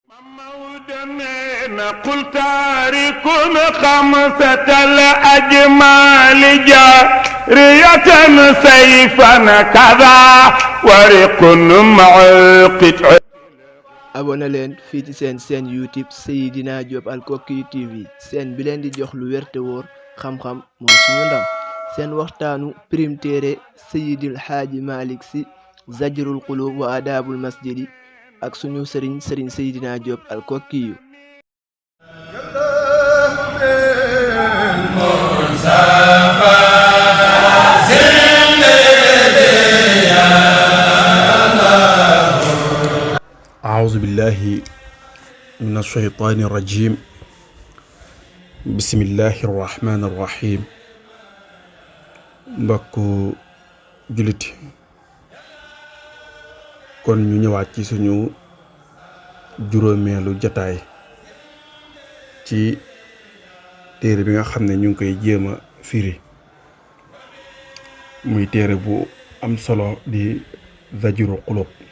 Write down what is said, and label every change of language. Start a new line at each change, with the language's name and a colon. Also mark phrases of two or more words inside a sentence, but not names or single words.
Arabic: قل تارك خمسة الأجمال جارية سيفا كذا ورق مع القطع.
Wolof: abonné leen fii ci seen YouTube Seydina Diop Alkoki TV seen bi leen di jox lu wér te wóor xam-xam mooy suñu ndam seen waxtaanu Prim Téere Seydil Haaji Malick Sy Zajrul Qulub wa Adabul Masjidi ak suñu sëriñ Seydina Diop Alkoki yu
Arabic: أعوذ بالله من الشيطان الرجيم بسم الله الرحمن الرحيم
Wolof: mbokku jullit kon ñu ñëwaat ci suñu juróomeelu jataay ci téere bi nga xam ne ñu ngi koy jéem a firi muy téere bu am solo di Zajrul Qulub